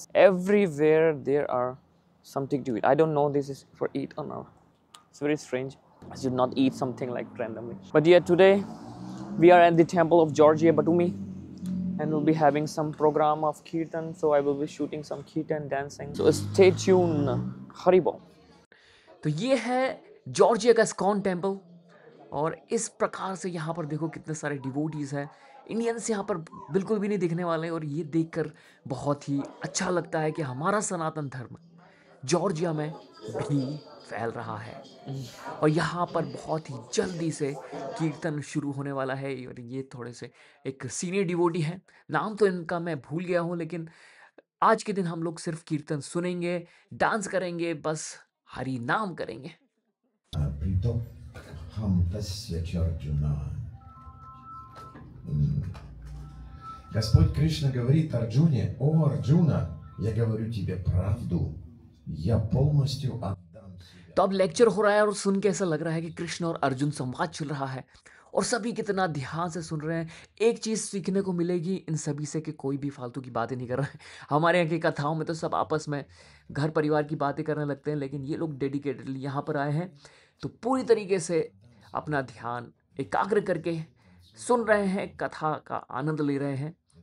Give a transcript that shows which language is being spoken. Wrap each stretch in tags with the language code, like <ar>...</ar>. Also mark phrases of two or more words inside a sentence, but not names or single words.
<en>Everywhere there are something to eat. I don't know this is for eat or not. It's very strange. I should not eat something like randomly. But yeah, today we are at the temple of Georgia Batumi and we'll be having some program of kirtan. So I will be shooting some kirtan dancing. So stay tuned. Haribo.</en> <hi>तो ये है जॉर्जिया का स्कॉन टेम्पल और इस प्रकार से यहाँ पर देखो कितने सारे डिवोटीज़ हैं। इंडियंस यहाँ पर बिल्कुल भी नहीं दिखने वाले और ये देखकर बहुत ही अच्छा लगता है कि हमारा सनातन धर्म जॉर्जिया में भी फैल रहा है। और यहाँ पर बहुत ही जल्दी से कीर्तन शुरू होने वाला है और ये थोड़े से एक</hi> <en>senior devotee</en> <hi>हैं, नाम तो इनका मैं भूल गया हूँ, लेकिन आज के दिन हम लोग सिर्फ कीर्तन सुनेंगे, डांस करेंगे, बस हरि नाम करेंगे।</hi> <ru>Господь Кришна говорит Арджуне: «О, Арджуна, я говорю тебе правду, я полностью отдам себя».</ru> <hi>तो अब लेक्चर हो रहा है और सुन के ऐसा लग रहा है कि कृष्ण और अर्जुन संवाद चल रहा है और सभी कितना ध्यान से सुन रहे हैं। एक चीज़ सीखने को मिलेगी इन सभी से कि कोई भी फालतू की बातें नहीं कर रहा है। हमारे यहाँ की कथाओं में तो सब आपस में घर परिवार की बातें करने लगते हैं, लेकिन ये लोग डेडिकेटेडली यहाँ पर आए हैं तो पूरी तरीके से अपना ध्यान एकाग्र करके सुन रहे हैं, कथा का आनंद ले रहे हैं।</hi>